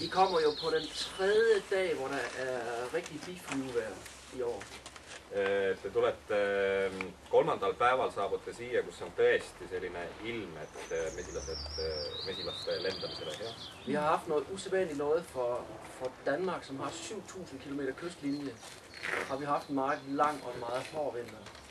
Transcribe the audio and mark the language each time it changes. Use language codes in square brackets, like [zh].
[da] I kommer jo på den tredje dag, hvor der er rigtig biflyvevejr i år. [et] Te tulete kolmandal päeval saabute siia, kus on tõesti selline ilm, et mesilaste lendamisele hea. [da] Vi har haft noget usædvanligt noget for Danmark, som har 7.000 km kystlinje. Har vi haft en meget lang og meget hård vinter.